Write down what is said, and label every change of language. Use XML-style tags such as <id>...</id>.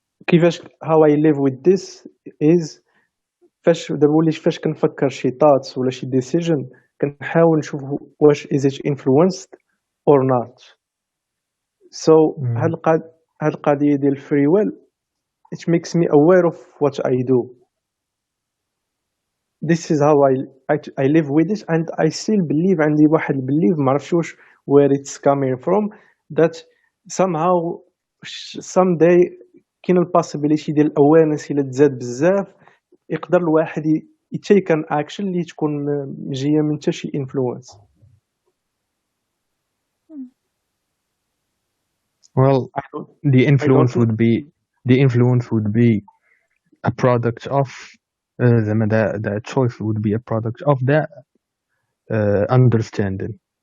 <ar>كيفاش</ar> <en>how I live with this is</en> <ar>فاش كنفكر شي</ar> <en>thoughts</en> <ar>ولا شي</ar> <en>decision</en> <ar>كنحاول نشوف واش</ar> <en>is it influenced or not. So</en> <ar>هاد القضية ديال</ar> <en>free will it makes me aware of what I do. This is how I live with it, and I still believe</en> <ar>عندي واحد belief ما عرفتش واش</ar> <en>where it's coming from, that somehow someday</en> <ar>كاين البوسيبيليتي ديال الاويرنس الا تزاد بزاف يقدر الواحد يتيك ان اكشن اللي تكون جايه من حتى شي انفلونس.</ar> <en>Well, the influence would be a product of that choice would be a product of that understanding.</en>